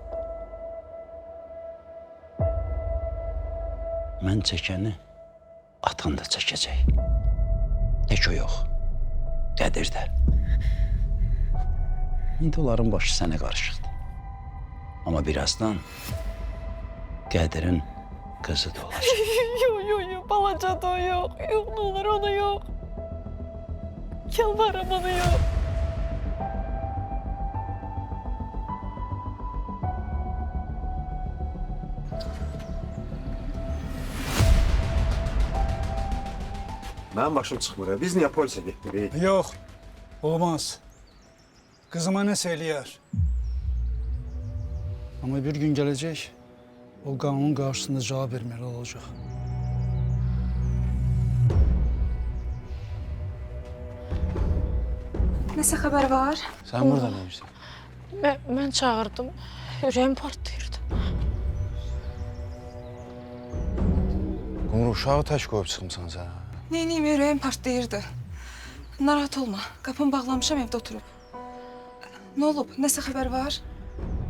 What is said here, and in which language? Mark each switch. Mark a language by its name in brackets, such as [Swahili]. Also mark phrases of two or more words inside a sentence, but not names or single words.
[Azerbaijani] Mən çəkəni atan da çəkəcək. Tək o yox. Qədir də. İndi onların başı sənə qarışıqdır. Amma birazdan Qədirin qızı da olacaq. [Turkish] Yok, balaca da yok. Yok, ne olur onu yok. Yalvarırım onu yok. [Azerbaijani] Mənim başım çıxmır. Biz niyə polisə getmirik? Yok, olmaz. Kızıma nəsə eləyər. [Turkish] Ama bir gün gelecek, o kanun karşısında cevap vermeli olacak. [Azerbaijani] Nəsə xəbər var? [Turkish] Sen burada ne yapıyorsun? [Azerbaijani] Mən çağırdım. Ürəyim partlayırdı. Qumru uşağı tək qoyub çıxmısan sən. Neyniyim, ürəyim partlayırdı. Narahat olma. Qapımı bağlamışam, evdə oturub. Nə olub? Nəsə xəbər var?